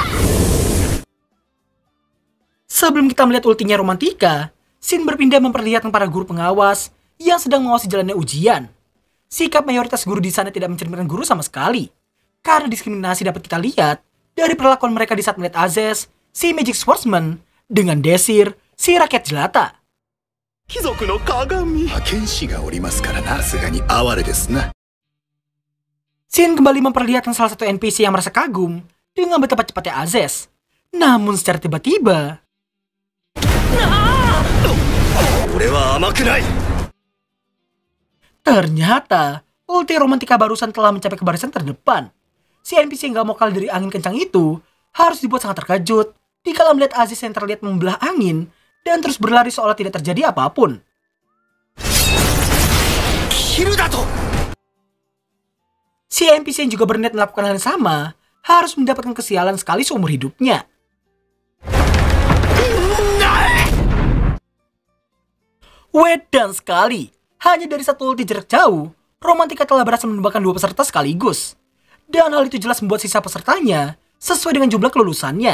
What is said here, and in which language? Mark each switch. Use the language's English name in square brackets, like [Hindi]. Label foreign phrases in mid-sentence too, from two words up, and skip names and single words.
[Indonesian] Sebelum kita melihat ultinya Romantika, Shin berpindah memperlihatkan para guru pengawas yang sedang mengawasi jalannya ujian. Sikap mayoritas guru di sana tidak mencerminkan guru sama sekali. Karena diskriminasi dapat kita lihat dari perlakuan mereka di saat melihat Azez, si [English] Magic Swordsman, [Indonesian] dengan Desir, si rakyat jelata. [Japanese] 貴族の鏡剣士がおりますからな。さすがに哀れですな。 [Indonesian] Shin kembali memperlihatkan salah satu NPC yang merasa kagum dengan betapa cepatnya Azez. Namun secara tiba-tiba, [Japanese] 俺は甘くない [Indonesian] ternyata ulti Romantika barusan telah mencapai ke barisan terdepan. Si NPC yang gak mau kalah dari angin kencang itu harus dibuat sangat terkejut dikala melihat Aziz yang terlihat membelah angin dan terus berlari seolah tidak terjadi apapun. [Japanese] キルだと [Indonesian] Si NPC yang juga berniat melakukan hal yang sama harus mendapatkan kesialan sekali seumur hidupnya. Wedan sekali, hanya dari satu ulti jarak jauh, Romantika telah berhasil menembakkan dua peserta sekaligus. Dan hal itu jelas membuat sisa pesertanya sesuai dengan jumlah kelulusannya.